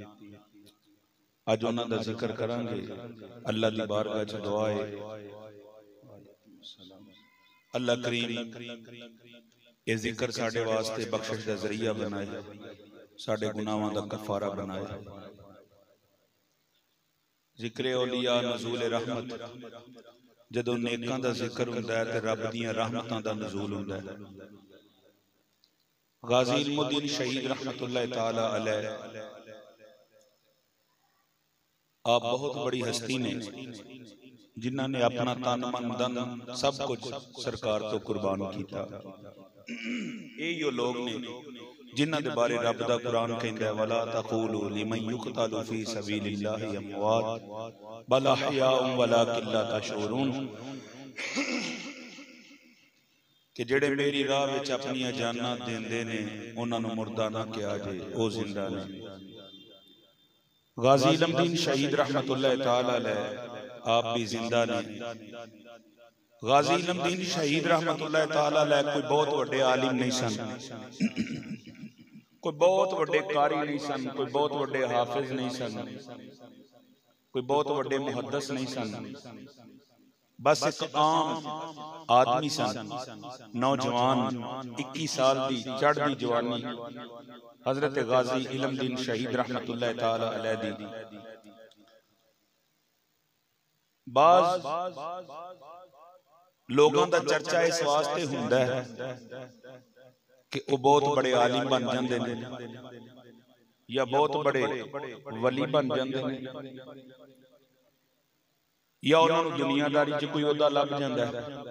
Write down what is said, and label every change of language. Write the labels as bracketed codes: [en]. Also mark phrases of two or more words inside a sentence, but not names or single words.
[pa] اج اوہناں دا ذکر کراں گے۔ اللہ دی بارگاہ چ دعا ہے اللہ کریم یہ ذکر ساڈے واسطے بخشش دا ذریعہ بنائے، ساڈے گناہاں دا کفارہ بنائے. ذکر اولیاء نزول رحمت، جدوں نیکاں دا ذکر ہوندا ہے تے رب دیاں رحمتاں دا نزول ہوندا ہے. غازی علم دین شہید [ar] رحمة الله تعالى عليه [pa] آپ بہت وڈی ہستی نیں جنہاں نے اپنا تن من دھن سب کجھ سرکار توں قربان کیتا. یہ لوک نیں جنہاں دے بارے رب دا قرآن کہندا ہے [ar] ولا تقولوا لمن يقتل في سبيل الله أموات بل أحياء ولكن لا تشعرون, [pa] کہ جیہڑے میری راہ وچ اپنیاں جاناں دیندے نیں اوہناں نوں مردہ نہ کہا جے، او زندہ نیں. غازی علم دین شہید [ar] رحمة الله تعالى عليه [pa] آپ وی زندہ نیں. غازی علم دین شہید [ar] رحمة الله تعالى عليه [pa] کوئی بہت وڈے عالم نہیں سن، کوئی بہت وڈے قاری نہیں سن، کوئی بہت وڈے حافظ نہیں سن، کوئی بہت وڈے محدث نہیں سن، بس اک عام آدمی سن. نوجوان 21 سال دی چڑھدی جوانی حضرت غازی علم دین شہید [ar] رحمة الله تعالى عليه [ur] دی بعض لوگوں کا چرچا اس واسطے ہوندا ہے کہ وہ بہت بڑے عالم بن جاتے ہیں یا بہت بڑے ولی بن جاتے ہیں یا انہوں نے دنیاداری چ کوئی عہدہ لگ جاتا ہے.